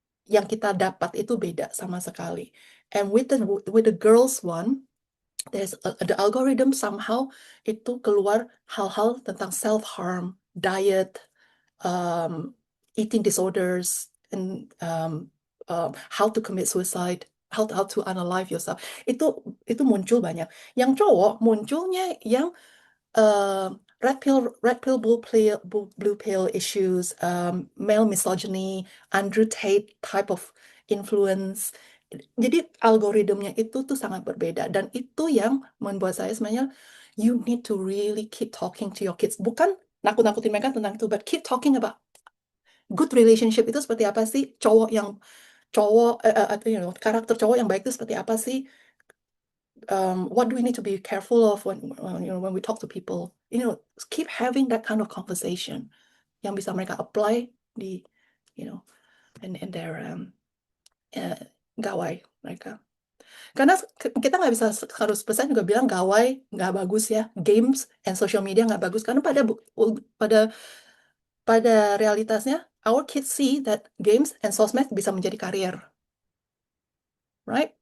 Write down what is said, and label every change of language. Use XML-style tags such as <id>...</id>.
<id>Yang kita dapat itu beda sama sekali.</id> <en>And with the girls one, there's the algorithm somehow</en> <id>itu keluar hal-hal tentang</id> <en>self-harm, diet, eating disorders, and how to commit suicide, how to unalive yourself.</en> <id>Itu muncul banyak. Yang cowok munculnya yang</id> <en>red pill, blue pill issues, male misogyny, Andrew Tate type of influence.</en> <id>Jadi algoritmnya itu tuh sangat berbeda dan itu yang membuat saya sebenarnya</id> <en>you need to really keep talking to your kids.</en> <id>Bukan nakut-nakutin mereka tentang itu,</id> <en>but keep talking about good relationship</en> <id>itu seperti apa sih? Karakter cowok yang baik itu seperti apa sih?</id> <en>What do we need to be careful of when we talk to people? Keep having that kind of conversation</en> <id>yang bisa mereka</id> <en>apply</en> <id>di</id> <en>in their</en> <id>gawai mereka. Karena kita nggak bisa 100% juga bilang gawai nggak bagus ya,</id> <en>games and social media</en> <id>nggak bagus karena pada realitasnya</id> <en>our kids see that games and sosmed</en> <id>bisa menjadi karir,</id> <en>right?</en>